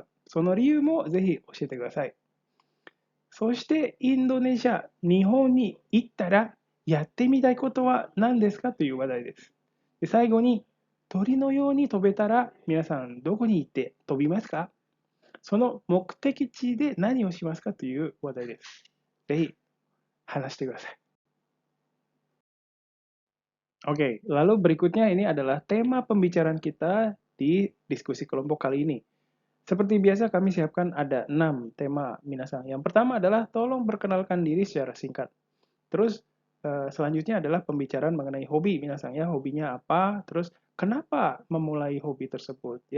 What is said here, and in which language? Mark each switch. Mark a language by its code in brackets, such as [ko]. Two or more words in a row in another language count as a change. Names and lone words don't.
[ja] その理由もぜひ教えてください。そしてインドネシア、日本に行ったらやってみたいことは何ですかという話題です。で、最後に鳥のように飛べたら皆さんどこに行って飛びますか？その目的地で何をしますかという話題です。ぜひ話してください。 [id] Oke, lalu berikutnya ini adalah tema pembicaraan kita di diskusi kelompok kali ini. Seperti biasa kami siapkan ada 6 tema minasan. Yang pertama adalah tolong perkenalkan diri secara singkat. Terus selanjutnya adalah pembicaraan mengenai hobi minasan ya, hobinya apa, terus kenapa memulai hobi tersebut ya.